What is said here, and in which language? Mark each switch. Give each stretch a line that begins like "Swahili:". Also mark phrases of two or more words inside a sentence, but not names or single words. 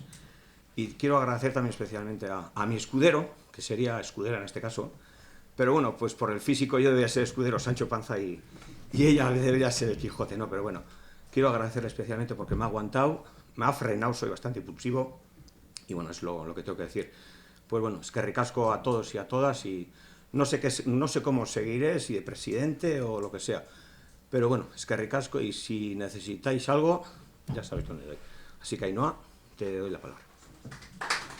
Spanish: Y quiero agradecer también especialmente a mi escudero, que sería escudera en este caso, pero por el físico yo debería ser escudero Sancho Panza y ella debería ser el Quijote, ¿no? Pero quiero agradecerle especialmente porque me ha aguantado, me ha frenado, soy bastante impulsivo y es lo que tengo que decir.
Basque: Eskerrik asko
Spanish: a todos y a todas y no sé cómo seguiré, si de presidente o lo que sea.
Basque: Pero eskerrik asko,
Spanish: y si necesitáis algo, ya sabéis dónde doy. Así que Ainhoa, te doy la palabra.